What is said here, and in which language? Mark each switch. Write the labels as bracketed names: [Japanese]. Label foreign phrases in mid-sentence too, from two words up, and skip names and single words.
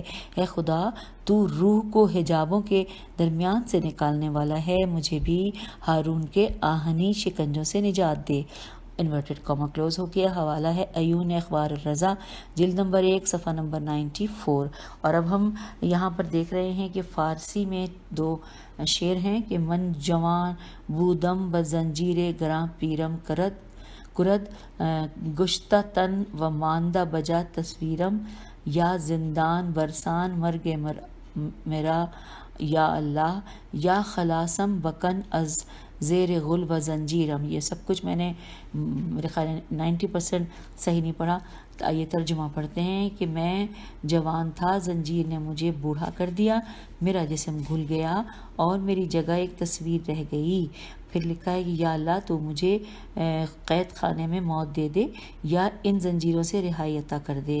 [Urdu] اے خدا، تو روح کو حجابوں کے درمیان سے نکالنے والا ہے۔ مجھے بھی ہارون کے آہنی شکنجوں سے نجات دے۔ [English] inverted comma close [Urdu] ہو گیا۔ حوالہ ہے عیون اخبار الرضا، جلد نمبر 1 صفحہ نمبر 94۔ اور اب ہم یہاں پر دیکھ رہے ہیں کہ [Persian] فارسی میں 2 شعر ہیں کہ من جوان بودم بزنجیر گراں پیرم کرد گشتہ تن و ماندہ بجا تصویرم، یا زندان برسان مرگ میرا [Arabic] یا اللہ، [Persian] یا خلاصم بکن از زیر غل و زنجیرم۔ [Urdu] یہ سب کچھ میں نے میرے خیال 90% صحیح نہیں پڑھا، تو آئیے ترجمہ پڑھتے ہیں کہ میں جوان تھا، زنجیر نے مجھے بوڑھا کر دیا، میرا جسم گھل گیا اور میری جگہ ایک تصویر رہ گئی۔ پھر لکھا ہے کہ یا اللہ، تو مجھے قید خانے میں موت دے دے یا ان زنجیروں سے رہائی عطا کر دے۔